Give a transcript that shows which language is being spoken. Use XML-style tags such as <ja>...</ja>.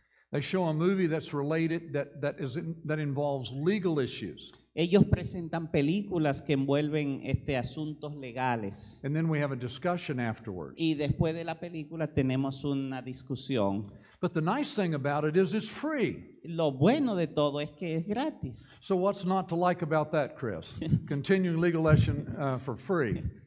<en>They show a movie that's related that involves legal issues.</en> <es>Ellos presentan películas que envuelven asuntos legales.</es> <en>And then we have a discussion afterwards.</en> <es>Y después de la película tenemos una discusión.</es> <en>But the nice thing about it is it's free.</en> <es>Lo bueno de todo es que es gratis.</es> <en>So what's not to like about that, Chris? Continuing legal lesson for free.</en>